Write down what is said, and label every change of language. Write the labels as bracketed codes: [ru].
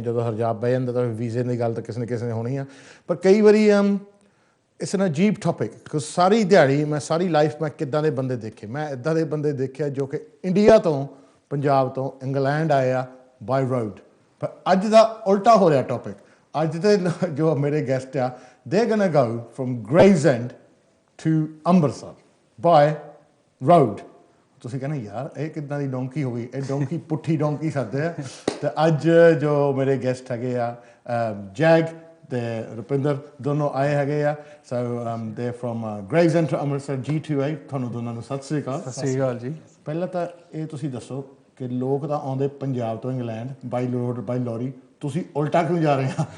[pa] ਜਦੋਂ ਹਰਜਾਬ ਬਹਿ ਜਾਂਦਾ ਤਾਂ ਵੀਜ਼ੇ ਦੀ ਗੱਲ ਤਾਂ ਕਿਸੇ ਨਾ ਕਿਸੇ ਨੇ ਹੋਣੀ ਆ। ਪਰ ਕਈ ਵਾਰੀ [en] it's an [pa] ਅਜੀਬ ਟੌਪਿਕ ਬਿਕਾਜ਼ ਸਾਰੀ ਦਿਹਾੜੀ ਸਾਰੀ ਲਾਈਫ ਮੈਂ ਕਿੱਦਾਂ ਦੇ ਬੰਦੇ ਦੇਖੇ। ਮੈਂ ਇੱਦਾਂ ਦੇ ਬੰਦੇ ਦੇਖਿਆ ਜੋ ਕਿ ਇੰਡੀਆ ਤੋਂ, ਪੰਜਾਬ ਤੋਂ ਇੰਗਲੈਂਡ ਆਏ ਆ ਬਾਈ ਰੋਡ। ਪਰ ਅੱਜ ਦਾ ਉਲਟਾ ਹੋ ਰਿਹਾ ਟੌਪਿਕ। ਅੱਜ ਦੇ ਜੋ ਮੇਰੇ ਗੈਸਟ ਆ, [en] they're going to go from Gravesend to Amritsar by road. [pa] ਤੁਸੀਂ ਕਹਿੰਦੇ ਯਾਰ ਇਹ ਕਿੱਦਾਂ ਦੀ ਡੋਂਕੀ ਹੋ ਗਈ, ਇਹ ਡੋਂਕੀ ਪੁੱਠੀ ਡੋਂਕੀ ਸਕਦੇ ਆ। ਅਤੇ ਅੱਜ ਜੋ ਮੇਰੇ ਗੈਸਟ ਹੈਗੇ ਆ ਜੈਗ ਅਤੇ ਰੁਪਿੰਦਰ ਦੋਨੋਂ ਆਏ ਹੈਗੇ ਆ। [en] So they from Gravesend to Amritsar G2A। [pa] ਤੁਹਾਨੂੰ ਦੋਨਾਂ ਨੂੰ ਸਤਿ ਸ਼੍ਰੀ ਅਕਾਲ। ਸਤਿ ਸ਼੍ਰੀ ਅਕਾਲ ਜੀ। ਪਹਿਲਾਂ ਤਾਂ ਇਹ ਤੁਸੀਂ ਦੱਸੋ ਕਿ ਲੋਕ ਤਾਂ ਆਉਂਦੇ ਪੰਜਾਬ ਤੋਂ ਇੰਗਲੈਂਡ ਬਾਈ ਰੋਡ ਬਾਈ ਲੋਰੀ, ਤੁਸੀਂ ਉਲਟਾ ਕਿਉਂ ਜਾ ਰਹੇ ਆ?